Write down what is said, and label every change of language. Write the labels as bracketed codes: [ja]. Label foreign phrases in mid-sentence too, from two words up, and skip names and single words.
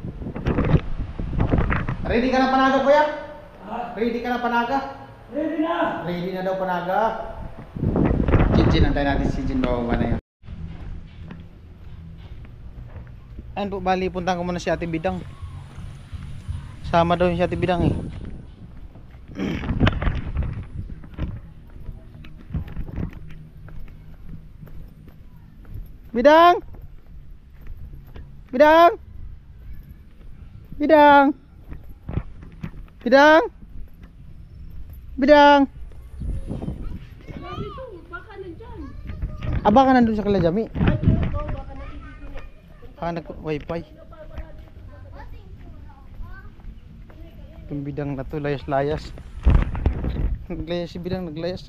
[tl] Ready ka na panaga, kuya? Ready ka na panaga? Ready na! Ready na daw panaga. Jinjin, antayin natin si Jin bababa na yun. Ayan po, bali puntahan ko muna si Ate Bidang. Sama daw yung si Ate Bidang eh. Bidang! Bidang! Bidang! Bidang! Bidang! Baka nandun sa Kalajami. Baka nag-wifi. Yung Bidang na to, layas-layas. Naglayas si Bidang, naglayas.